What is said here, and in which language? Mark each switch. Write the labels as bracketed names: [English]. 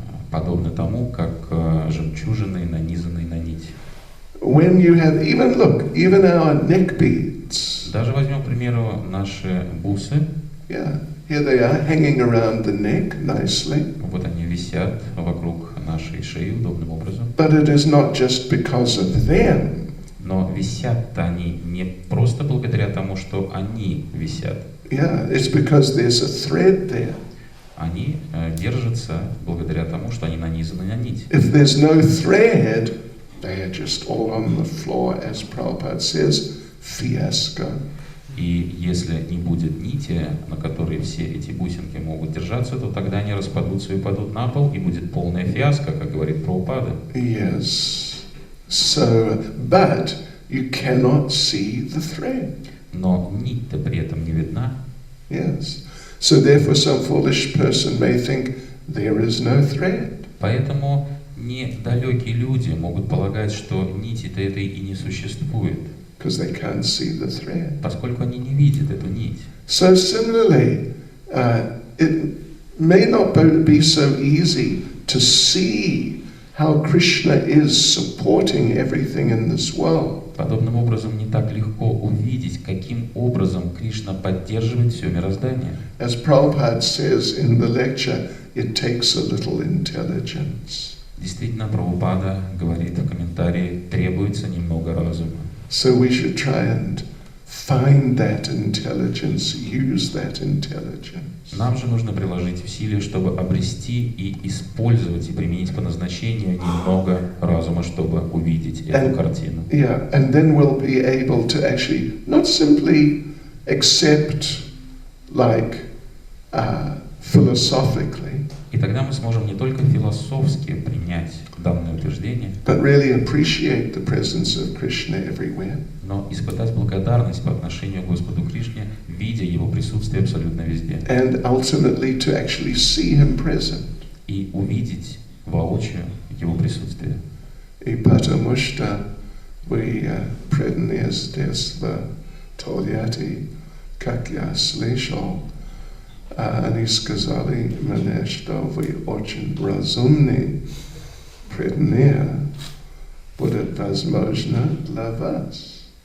[Russian] Подобно тому, как жемчужины, нанизанные на нить. [English] When you have, even our neck beads. [Russian] Даже возьмем, к примеру, наши бусы. [English] Yeah, here they are, hanging around the neck nicely. [Russian] Вот они висят вокруг нашей шеи удобным образом. [English] But it is not just because of them. [Russian] Но висят-то они не просто благодаря тому, что они висят. [English] Yeah, it's because there's a thread there. [Russian] Они держатся благодаря тому, что они нанизаны на нить. [English] If there's no thread, they are just all on the floor, as Prabhupada says, fiasco. [Russian] И если не будет нити, на которой все эти бусинки могут держаться, то тогда они распадутся и упадут на пол, и будет полная фиаско, как говорит Прабхупада. [English] Yes. So, but you cannot see the thread. [Russian] Но нить-то при этом не видна. [English] Yes. So therefore some foolish person may think there is no thread. [Russian] Поэтому недалекие люди могут полагать, что нити-то этой и не существует. [English] Because they can't see the thread. [Russian] Поскольку они не видят эту нить. [English] So similarly, it may not be so easy to see how Krishna is supporting everything in this world. [Russian] Подобным образом не так легко увидеть, каким образом Кришна поддерживает все мироздание. [English] As Prabhupada says in the lecture, it takes a little intelligence. [Russian] Действительно, Прабхупада говорит в комментарии, требуется немного разума. [English] So we should try and find that intelligence, use that intelligence. [Russian] Нам же нужно приложить усилия, чтобы обрести и использовать и применить по назначению немного разума, чтобы увидеть эту картину. [English] Yeah, and then we'll be able to actually not simply accept like philosophically, [Russian] И тогда мы сможем не только философски принять данное утверждение, [English] but really appreciate the presence of Krishna everywhere. [Russian] но испытать благодарность по отношению к Господу Кришне, видя Его присутствие абсолютно везде. [English] And ultimately to actually see Him present. [Russian] И увидеть воочию Его присутствие. И потому что вы преданные здесь в Тольятти, как я слышал, они сказали мне, что вы очень разумны, преданные, будет возможно для вас.